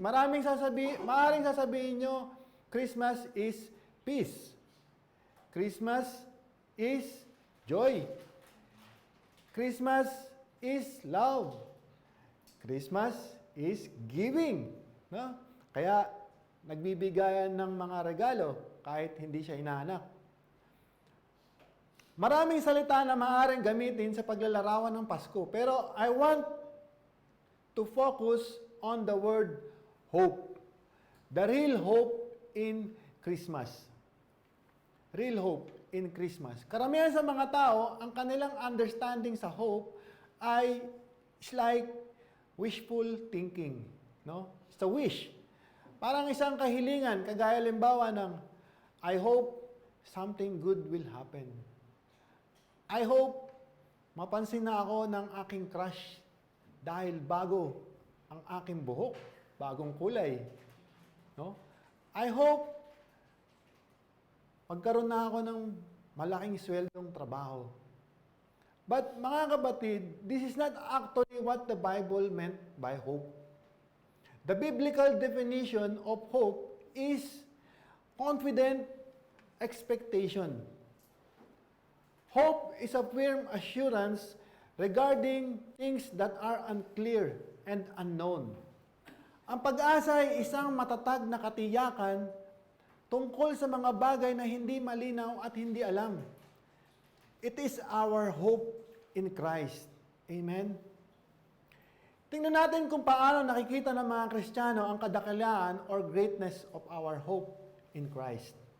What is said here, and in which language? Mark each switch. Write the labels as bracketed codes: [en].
[tl] Maaaring sasabihin nyo, [en] Christmas is peace. Christmas is joy. Christmas is love. Christmas is giving. No? Kaya, [tl] nagbibigayan ng mga regalo kahit hindi siya inaanak. Maraming salita na maaaring gamitin sa paglalarawan ng Pasko, pero [en] I want to focus on the word hope. The real hope in Christmas. Real hope in Christmas. [tl] Karamihan sa mga tao, ang kanilang [en] understanding sa hope ay it's like wishful thinking. No? It's a wish. [tl] Parang isang kahilingan, kagaya limbawa ng, [en] I hope something good will happen. [tl] I hope mapansin na ako ng aking crush dahil bago ang aking buhok, bagong kulay. No? I hope magkaroon na ako ng malaking sweldong trabaho. [en] But [tl] mga kapatid, [en] this is not actually what the Bible meant by hope. The biblical definition of hope is confident expectation. Hope is a firm assurance regarding things that are unclear and unknown. [tl] Ang pag-asa ay isang matatag na katiyakan tungkol sa mga bagay na hindi malinaw at hindi alam. [en] It is our hope in Christ. Amen? [tl] Tingnan natin kung paano nakikita ng mga Kristiyano ang kadakilaan [en] or greatness of our hope in Christ.